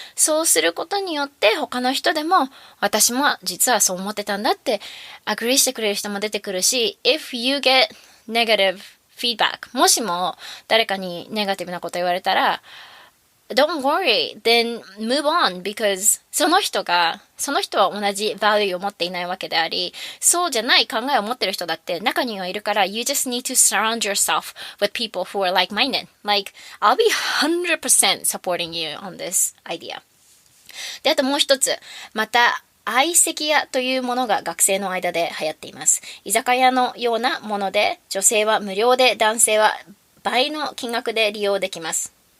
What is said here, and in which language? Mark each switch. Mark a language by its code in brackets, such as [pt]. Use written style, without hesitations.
[ja] そうすることによって他の人でも私も実はそう思ってたんだってアグリーしてくれる人も出てくるし、 [en] if you get negative feedback [ja] もしも誰かにネガティブなこと言われたら [en] Don't worry, then move on because [ja] その人は同じ value を持っていないわけであり、そうじゃない考えを持っている人だって中にはいるから、 [en] You just need to surround yourself with people who are like-minded. Like, I'll be 100% supporting you on this idea. [ja] で、あともう一つ、また相席屋というものが学生の間で流行っています。居酒屋のようなもので、女性は無料で男性は倍の金額で利用できます。